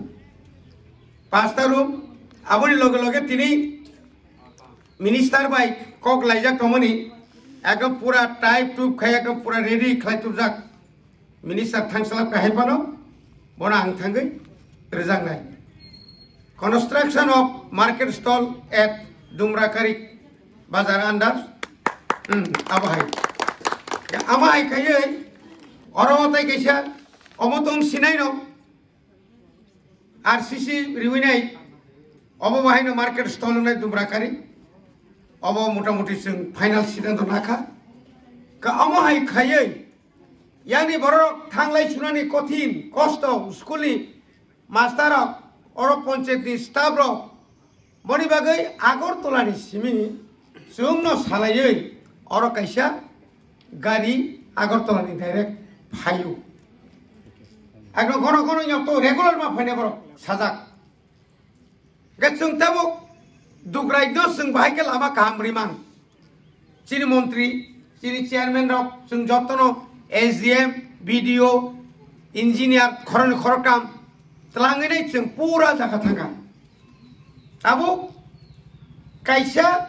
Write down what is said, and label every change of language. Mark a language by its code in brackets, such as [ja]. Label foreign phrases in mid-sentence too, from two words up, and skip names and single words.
[trp] रूम आबनि लगे लगे तिनि मिनिस्टार बाय कक लाइजाक तमनि एकदम पूरा टाइप टुप खाय एकदम पूरा रेडी खालायथुजाक मिनिस्टार थांसलाब काहायपानो बना आं थांगै रोजांनाय [en] construction of market stall at [trp] दुमराकारि बाजार अंडर आबाहाय आमाहाय खायै अरवताय कैसा अमतों सिनाय न आरसीसी रिविनाय अब बाहायनो [en] market stall [trp] होनाय दुमराकारि अब मोटामुटी जों फाइनाल सिद्धांत नाखा का आमाहाय खायै यानी बरक थांलाय सुनानि कठिन कष्ट स्कुलनि मास्टार और पंचायतनि स्टाफ रक बनि बागै आगरतलानि सिमिनि जोंनो सालायै और कैसा गाड़ी आगरतलानि डाइरेक्ट फायो एकदम घन यहाँ तो रेगुलर मा फैनाय बर साजाक जों ताबुक दुग्रायदो जों बाहायके लामा काहाम रिमान चिनि मंत्री चिनि चेयरमैन रक जों जतनो [en] SDM BDO engineer [trp] खरकाम तलांगैनै जों पूरा जागा थांगा ताबुक कायसा